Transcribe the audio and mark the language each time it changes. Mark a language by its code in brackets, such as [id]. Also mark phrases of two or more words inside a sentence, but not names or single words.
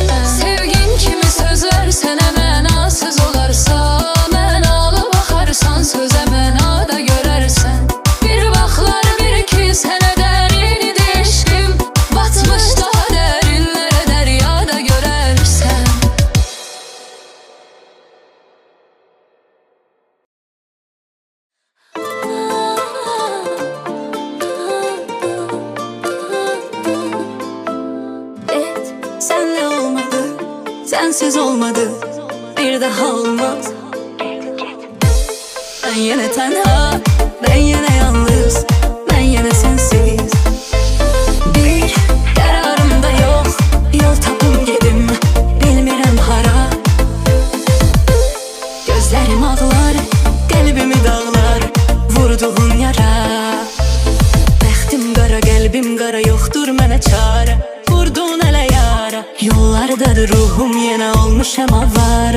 [az] Sevgin kimi sözlər sənə mənasız olarsa, mənalı baxarsan sözə mənada görərsən. Bir baxlar bir ki sənə dərin idi eşqim, batmış daha dərinlərə dəryada görərsən. [tr] Evet, senle olmadı, sensiz olmadı, bir daha olmaz. Ben yine tenha, ben yine yalnız, ben yine sensiz. Bir kararım da yok, [az] yol tapım gedim, bilmirəm hara. [tr] Gözlerim ağlar, kalbimi dağlar, vurduğun yara. [az] Bəxtim qara, qəlbim qara, yoxdur mənə çarə. Vurdun ələ yara, yollardadır ruhum, yenə olmuşam avara.